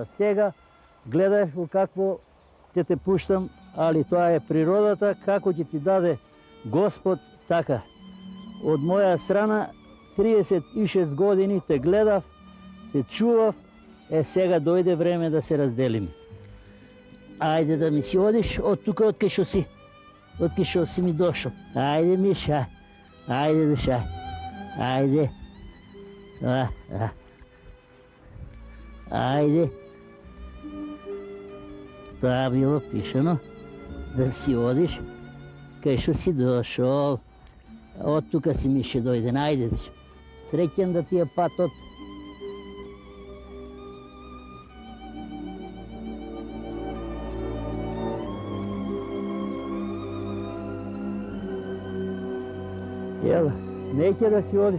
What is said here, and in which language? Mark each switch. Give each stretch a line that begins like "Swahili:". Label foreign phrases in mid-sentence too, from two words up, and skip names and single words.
Macedonian: Сега гледај во какво ќе те пуштам, али тоа е природата, како ќе ти даде Господ, така. Од моја страна 36 години те гледав, те чував, сега дојде време да се разделиме. Ајде да ми си одиш од тука од кај што си ми дошол. Ајде, Миша. Ајде, душа, ајде. Ajde.
Bulgarian: Това е било пишено, да си одиш, кај што си дошол. От тука си ми ще дойде, ajde.
Macedonian: Среќен да ти е патот. Ела, неќе да си одиш.